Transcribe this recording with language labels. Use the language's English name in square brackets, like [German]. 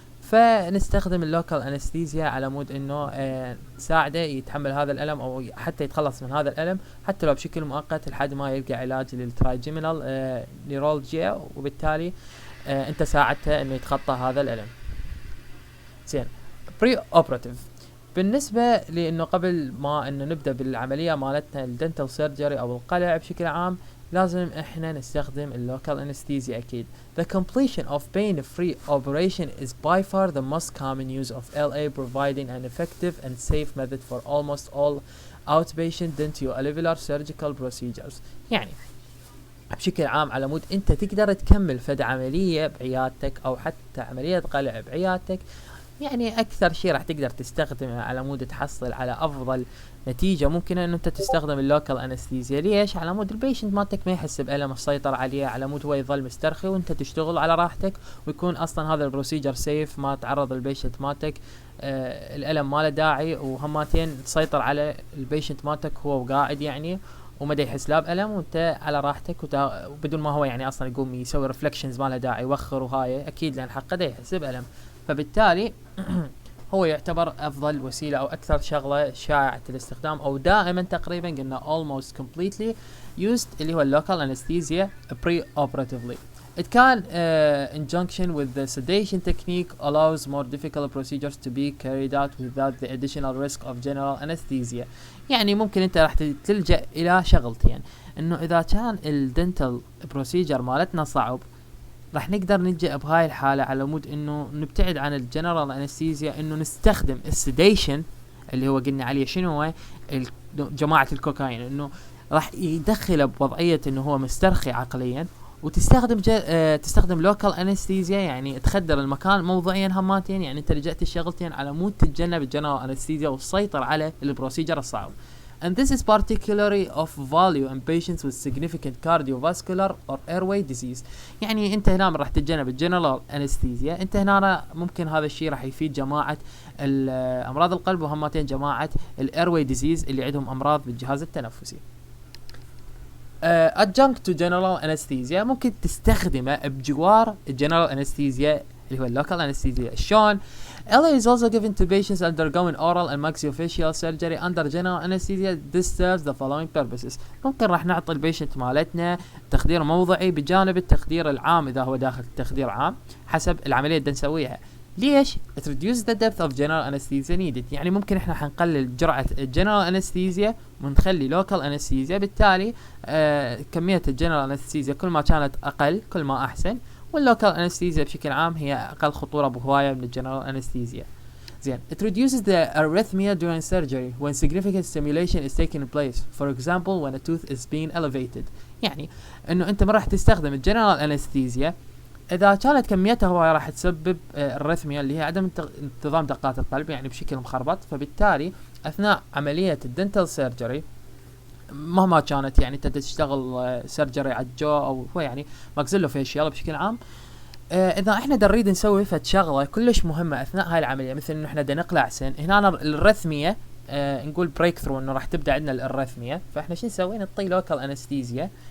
[Arabic] فنستخدم اللوكال انستيزيا على مود انه ساعده يتحمل هذا الالم او حتى يتخلص من هذا الالم حتى لو بشكل مؤقت لحد ما يلقى علاج للترايجيمينال نيرولوجيا، وبالتالي انت ساعدته انه يتخطى هذا الالم. زين. بري اوبراتيف بالنسبه لانه قبل ما انه نبدا بالعمليه مالتنا الدنتال سيرجري او القلع بشكل عام لازم احنا نستخدم اللوكال انستيزيا اكيد. [English] The completion of pain-free operation is by far the most common use of LA, providing an effective and safe method for almost all outpatient dentioalveolar surgical procedures. [Arabic] يعني بشكل عام على مود انت تقدر تكمل فد عملية بعيادتك او حتى عملية قلع بعيادتك، يعني اكثر شيء راح تقدر تستخدمه على مود تحصل على افضل نتيجة ممكنة انه انت تستخدم اللوكال انستيزيا. ليش؟ على مود البيشنت مالتك ما يحس بألم السيطر عليه، على مود هو يظل مسترخي وانت تشتغل على راحتك، ويكون اصلا هذا البروسيجر سيف، ما تعرض البيشنت مالتك الألم ما له داعي، وهماتين تسيطر على البيشنت مالتك هو قاعد يعني وما دا يحس لا بألم وانت على راحتك وبدون ما هو يعني اصلا يقوم يسوي ريفلكشنز ما له داعي يوخر وهاي اكيد لان حقه دا يحس بألم. فبالتالي هو يعتبر افضل وسيله او اكثر شغله شائعه الاستخدام او دائما تقريبا قلنا [English] almost completely used [Arabic] اللي هو اللوكال [English] anesthesia pre-operatively. It can in junction with the sedation technique allows more difficult procedures to be carried out without the additional risk of general anesthesia. [Arabic] يعني ممكن انت راح تلجأ الى شغلتين، انه اذا كان الدنتال بروسيجر مالتنا صعب راح نقدر نلجأ بهاي الحالة على مود انه نبتعد عن الجنرال انستيزيا، انه نستخدم السيديشن اللي هو قلنا عليه شنو هو جماعة الكوكايين، انه راح يدخله بوضعية انه هو مسترخي عقليا، وتستخدم تستخدم لوكال انستيزيا يعني تخدر المكان موضعيا هماتين، يعني انت لجأت الشغلتين على مود تتجنب الجنرال انستيزيا وتسيطر على البروسيجر الصعب. [English] And this is particularly of value in patients with significant cardiovascular or airway disease. [Arabic] يعني انت هنا راح تتجنب الجنرال انستيزيا، انت هنا ممكن هذا الشيء راح يفيد جماعة امراض القلب وهماتين جماعة الايرواي ديزيز اللي عندهم امراض بالجهاز التنفسي. [English] adjunct to general anesthesia [Arabic] ممكن تستخدمه بجوار الجنرال انستيزيا اللي هو اللوكال انستيزيا. شلون؟ [English] LA is also given to patients undergoing oral and maxillofacial surgery under general anesthesia. This serves the following purposes. [Arabic] ممكن راح نعطي البيشنت مالتنا تخدير موضعي بجانب التخدير العام إذا هو داخل تخدير عام حسب العملية اللي نسويها. ليش؟ [English] It reduces the depth of general anesthesia needed. [Arabic] يعني ممكن احنا حنقلل جرعة الجنرال anesthesia ونخلي local anesthesia، بالتالي كمية الجنرال anesthesia كل ما كانت أقل كل ما أحسن، واللوكال انستيزيا بشكل عام هي اقل خطوره بهوايه من الجنرال انستيزيا. زين. [English] It reduces the arrhythmia during surgery when significant stimulation is taking place, for example when a tooth is being elevated. [Arabic] يعني انه انت ما راح تستخدم الجنرال انستيزيا اذا كانت كميتها هوايه راح تسبب الريثميا اللي هي عدم انتظام دقات القلب يعني بشكل مخربط، فبالتالي اثناء عمليه الدنتال سيرجري مهما كانت يعني انت تشتغل سيرجري على الجو او هو يعني ماكسيلو فيشيال بشكل عام، اذا احنا نريد نسوي فد شغله كلش مهمه اثناء هاي العمليه، مثل انه احنا نقلع سن هنا الرثميه نقول بريك ثرو انه راح تبدا عندنا الرثميه، فاحنا شو نسوي؟ نعطي لوكال انستيزيا.